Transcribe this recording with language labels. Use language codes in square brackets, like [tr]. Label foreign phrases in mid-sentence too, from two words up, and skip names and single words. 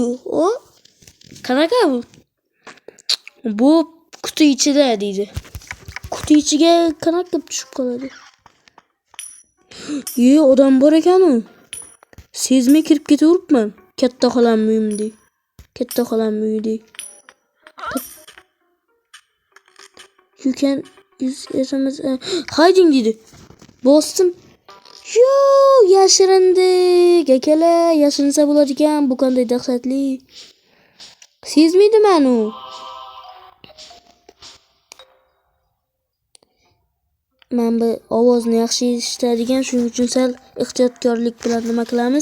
[uz] O qanaqa bu? Bu quti ichida deydi. Quti ichiga qanaqa tushib qoladi? Odam bor ekan-ku. Sezmay kirib ketaveribman. Katta xolam uyimda. Katta xolam uyida. [en] You can use SMS hiding dedi. [uz] Bosdim. Yashirindik. Akalar, yashirinsa bo'lar ekan. Bu qanday dahshatli. Sezmaydiman u. Men bu ovozni yaxshi eshitadigan, shuning uchun sal ehtiyotkorlik bilan nima qilamiz?